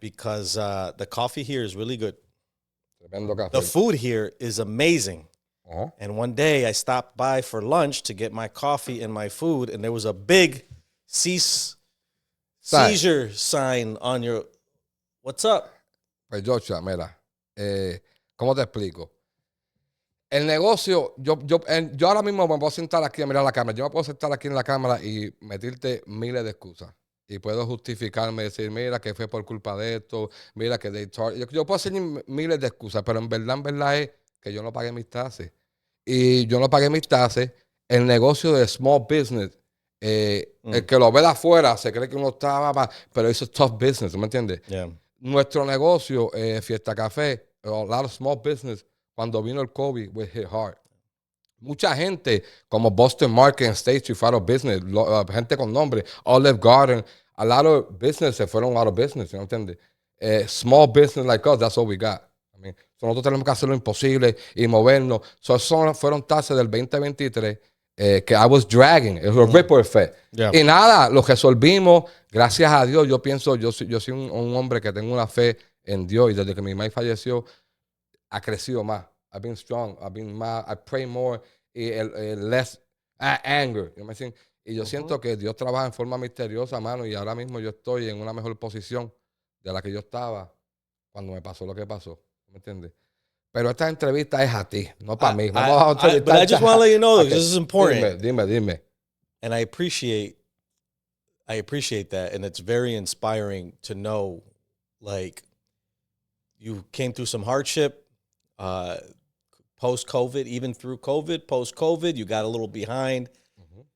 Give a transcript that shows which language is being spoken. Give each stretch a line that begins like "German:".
English: Because the coffee here is really good.
Spanish: Tremendo café.
English: The food here is amazing. Uh-huh. And one day I stopped by for lunch to get my coffee and my food, and there was a big seizure sign on your... What's up?
Spanish: Pues Joshua, mira, ¿cómo te explico? El negocio, yo ahora mismo me puedo sentar aquí a mirar la cámara. Yo me puedo sentar aquí en la cámara y meterte miles de excusas. Y puedo justificarme, decir, mira, que fue por culpa de esto, mira, que yo puedo hacer miles de excusas, pero en verdad es que yo no pagué mis taxes. Y yo no pagué mis taxes. El negocio de small business, el que lo ve de afuera se cree que uno estaba, pero eso es tough business, ¿me entiendes?
English: Yeah. Nuestro negocio, Fiesta Café, a lot of small business, cuando vino el COVID, we hit hard.
Spanish: Mucha gente, como Boston Market and State Street, fue out of business. Gente con nombre, Olive Garden, a lot of business se fueron out of business, ¿no entiendes?
English: Small business like us, that's all we got.
Spanish: I mean, nosotros tenemos que hacer lo imposible y movernos. Esos fueron tasas del 2023 que I was dragging, es un ripple effect.
English: Yeah.
Spanish: Y nada, lo resolvimos, gracias a Dios. Yo pienso, yo soy un hombre que tengo una fe en Dios y desde que mi mamá falleció, ha crecido más.
English: I've been strong, I've been más, I pray more, y less anger. You know what I'm saying?
Spanish: Y yo siento que Dios trabaja en forma misteriosa, mano, y ahora mismo yo estoy en una mejor posición de la que yo estaba cuando me pasó lo que pasó. ¿Me entiendes? Pero esta entrevista es a ti, no para mí. Vamos a entrevistar.
English: But I just want to let you know, Okay. this is important.
Spanish: Dime.
English: And I appreciate that, and it's very inspiring to know, like, you came through some hardship, post-COVID, even through COVID, post-COVID, you got a little behind. Mm-hmm.